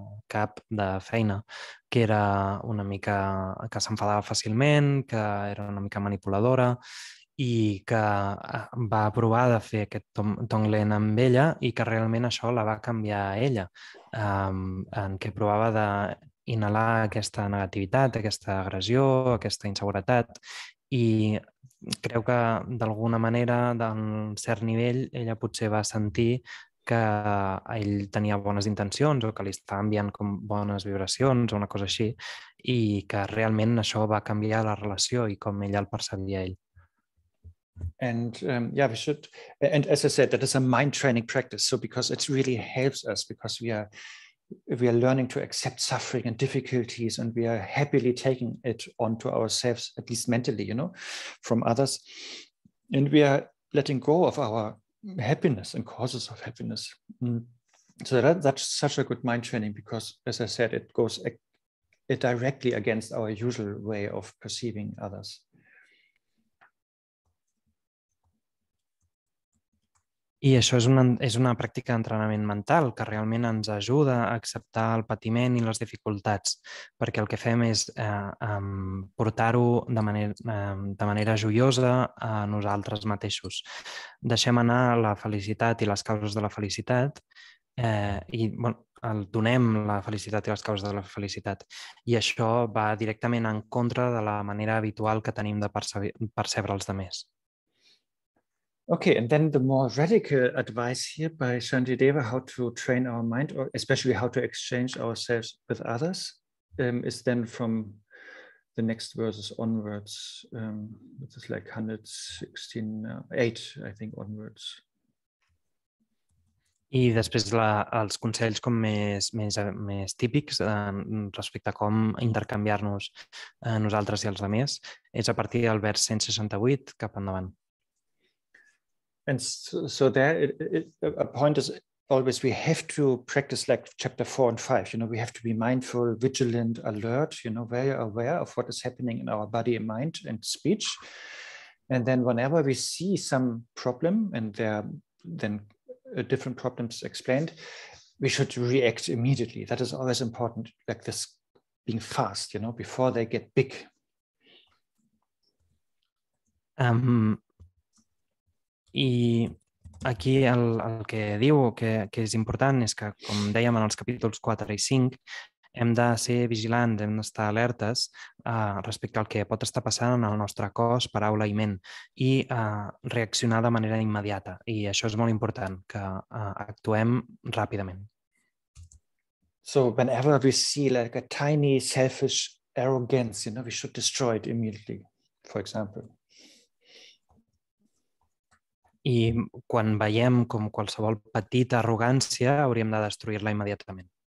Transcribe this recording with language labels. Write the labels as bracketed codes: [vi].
[ca] cap de feina, que era una mica que s'enfadava fàcilment, que era una mica manipuladora i que va provar de fer aquest tonglen amb ella i que realment això la va canviar a ella, en què provava d'inhalar aquesta negativitat, aquesta agressió, aquesta inseguretat i creu que d'alguna manera, d'un cert nivell, ella potser va sentir que ell tenia bones intencions o que li estava enviant com bones vibracions o una cosa així i que realment això va canviar la relació i com ella el percebia ell. [en] And we should, and as I said, that is a mind training practice. So because it really helps us, because we are learning to accept suffering and difficulties, and we are happily taking it onto ourselves, at least mentally, from others. And we are letting go of our happiness and causes of happiness. So that's such a good mind training because, as I said, it goes directly against our usual way of perceiving others. [ca] I això és una pràctica d'entrenament mental que realment ens ajuda a acceptar el patiment i les dificultats, perquè el que fem és portar-ho de manera joiosa a nosaltres mateixos. Deixem anar la felicitat i les causes de la felicitat i donem la felicitat i les causes de la felicitat. I això va directament en contra de la manera habitual que tenim de percebre els altres. [en] Okay, and then the more radical advice here by Shantideva, how to train our mind, or especially how to exchange ourselves with others, is then from the next verses onwards, which is like 116, 8, I think, onwards. [ca] I després els consells com més típics respecte a com intercanviar-nos nosaltres i els altres és a partir del vers 168 cap endavant. [en] And so there, a point is always we have to practice like chapter 4 and 5. We have to be mindful, vigilant, alert, very aware of what is happening in our body and mind and speech. And then whenever we see some problem and there are then different problems explained, we should react immediately. That is always important, like this being fast, before they get big. [ca] I aquí el que diu que és important és que, com dèiem en els capítols 4 i 5, hem de ser vigilants, hem d'estar alertes respecte al que pot estar passant en el nostre cos, paraula i ment i reaccionar de manera immediata. I això és molt important, que actuem ràpidament. [en] So whenever we see like a tiny selfish arrogance, we should destroy it immediately, for example. [ca] I quan veiem com qualsevol petita arrogància, hauríem de destruir-la immediatament.